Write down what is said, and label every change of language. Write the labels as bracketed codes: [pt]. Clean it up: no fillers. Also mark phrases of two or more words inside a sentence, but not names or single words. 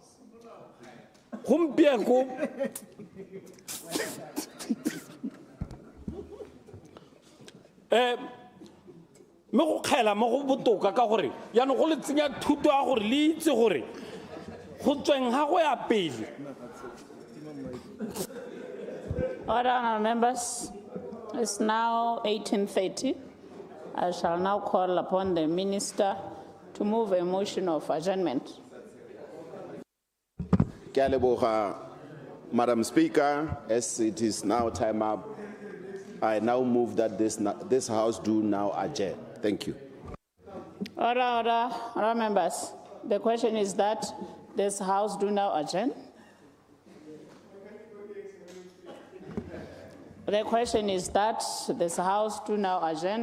[tn] gompieko me go kgela mo go botoka ka gore yaanong go le tsenya thuto ya gore le itse gore go tsweng ga go ya pele. [en] Order, honourable members. It's now 18:30. I shall now call upon the minister to move a motion of adjournment. [tn] Ke a leboga, [en] Madam Speaker, as it is now time up, I now move that this House do now adjourn. Thank you. Order, members. The question is that this House do now adjourn. The question is that this House do now adjourn.